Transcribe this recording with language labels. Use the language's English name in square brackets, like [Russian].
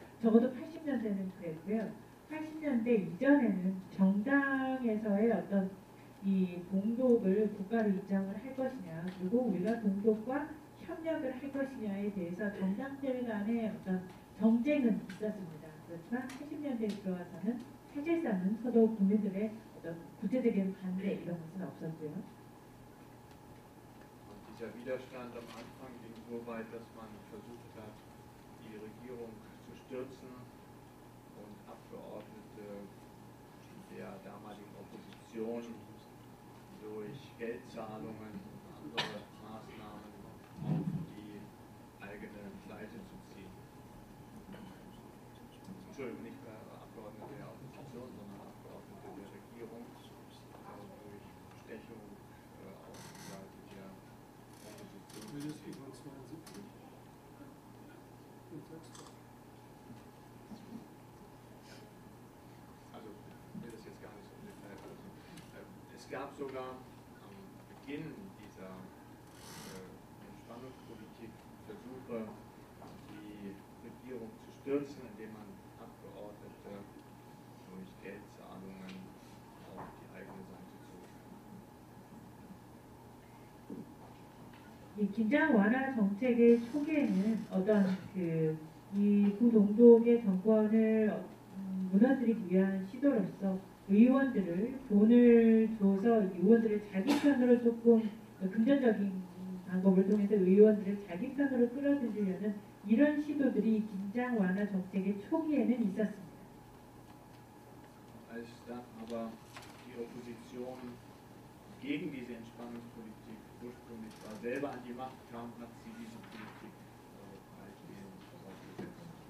[Korean] 적어도 80년대는 그랬고요. 80년대 이전에는 정당에서의 어떤 이 동독을 국가로 인정을 할 것이냐 그리고 우리가 동독과 협력을 할 것이냐에 대해서 정당들 간의 어떤 정쟁은 있었습니다. 그렇지만 80년대에 들어와서는 사실상은 서독 국민들의 어떤 구체적인 반대 이런 것은 없었고요. [German] Und dieser Widerstand am Anfang ging so weit, dass man versucht hat, die Regierung zu stürzen und Abgeordnete der damaligen Opposition durch Geldzahlungen und andere Maßnahmen auf die eigene Seite zu ziehen. Entschuldigung, nicht Abgeordnete der Opposition, sondern Abgeordnete der Regierung durch Bestechung auf die Seite der Opposition. Mindestens 72. Also, ich will das jetzt gar nicht so im Detail. Es gab sogar am Beginn dieser Entspannungspolitik Versuche, die Regierung zu stürzen, indem man Abgeordnete durch Geldzahlungen auf die eigene Seite zog. [Korean] 이 긴장 완화 정책의 초기에는 어떤 이 구동독의 정권을 무너뜨리기 위한 시도로서 의원들을 돈을 줘서 의원들을 자기 편으로 조금 금전적인 방법을 통해서 의원들을 자기 편으로 끌어들이려는 이런 시도들이 긴장 완화 정책의 초기에는 있었습니다. [German] Als dann aber die Opposition gegen diese Entspannungspolitik ursprünglich war, selber an die Macht kam, hat sie diese Politik weitgehend fortgesetzt.